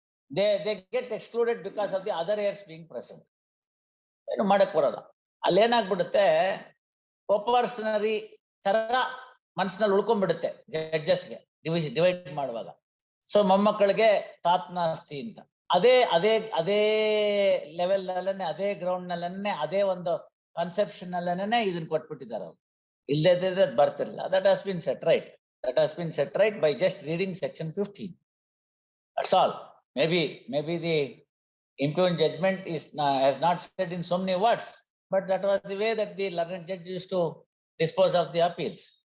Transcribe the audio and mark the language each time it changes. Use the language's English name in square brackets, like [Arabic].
[English] They get excluded because of the other heirs being present. [Kannada] ಏನು ಮಾಡಕ್ ಬರೋಲ್ಲ. ಅಲ್ಲೇನಾಗ್ಬಿಡುತ್ತೆ, ಪ್ರೊಪರ್ಷನರಿ ತರ ಮನಸ್ಸಿನಲ್ಲಿ ಉಳ್ಕೊಂಡ್ಬಿಡುತ್ತೆ ಜಡ್ಜಸ್ಗೆ ಡಿವೈಡ್ ಮಾಡುವಾಗ. ಸೊ ಮೊಮ್ಮಕ್ಕಳಿಗೆ ತಾತನ ಆಸ್ತಿ ಅಂತ ಅದೇ ಲೆವೆಲ್ ನಲ್ಲೇ, ಅದೇ ಗ್ರೌಂಡ್ ನಲ್ಲೇ, ಅದೇ ಒಂದು ಕನ್ಸೆಪ್ಷನ್ ನಲ್ಲೇ ಇದನ್ನ ಕೊಟ್ಬಿಟ್ಟಿದ್ದಾರೆ ಅವ್ರು. ಇಲ್ಲದೆ ಅದು ಬರ್ತಿರಲಿಲ್ಲ. [English] That has been set right. That has been set right by just reading section 15. That's all. Maybe the impugned judgment has not said in so many words, but that was the way that the learned judge used to dispose of the appeals.